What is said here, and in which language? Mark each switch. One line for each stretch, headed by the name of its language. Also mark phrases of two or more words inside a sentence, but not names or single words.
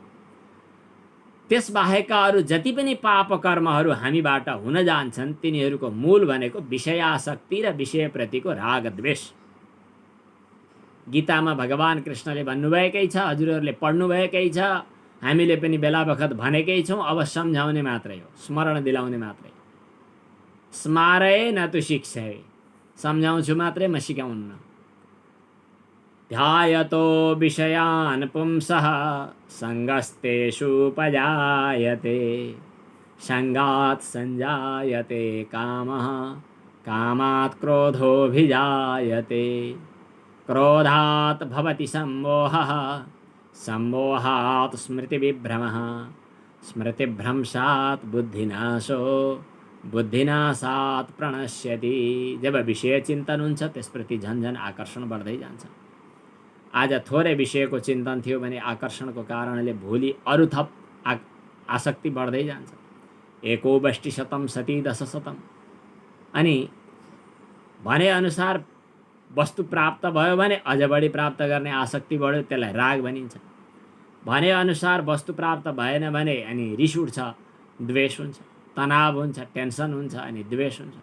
Nepali: त्यसबाहेकका अरू जति पनि पाप कर्महरू हामीबाट हुन जान्छन् तिनीहरूको मूल भनेको विषयासक्ति र विषयप्रतिको राग द्वेष। गीतामा भगवान कृष्णले भन्नुभएकै छ, हजुरहरूले पढ्नुभएकै छ, हामीले पनि बेला बखत भनेकै छौँ। अब सम्झाउने मात्रै हो, स्मरण दिलाउने मात्रै।
Sanskrit: स्मारय न तु शिक्षय,
Nepali: सम्झाउँछु मात्रै, म सिकाउन्न।
Sanskrit: ध्यायतो विषयान् पुंसः सङ्गस्तेषुपजायते, सङ्गात् सञ्जायते कामः, कामात् क्रोधोऽभिजायते, क्रोधात् भवति सम्मोहः, सम्मोहात् स्मृतिविभ्रमः स्मृतिभ्रंशात् बुद्धिनाशो बुद्धिनाशात् प्रणश्यति।
Nepali: जब विषय चिन्तन हुन्छ त्यसप्रति झन्झन आकर्षण बढ्दै जान्छ। आज थोरै विषयको चिन्तन थियो भने आकर्षणको कारणले भोलि अरू थप आसक्ति बढ्दै जान्छ।
Sanskrit: एको वष्टि शतम सती दश शतम।
Nepali: अनि भनेअनुसार वस्तु प्राप्त भयो भने अझ बढी प्राप्त गर्ने आसक्ति बढ्यो, त्यसलाई राग भनिन्छ। भनेअनुसार वस्तु प्राप्त भएन भने अनि रिस उठ्छ, द्वेष हुन्छ, तनाव हुन्छ, टेन्सन हुन्छ, अनि द्वेष हुन्छ।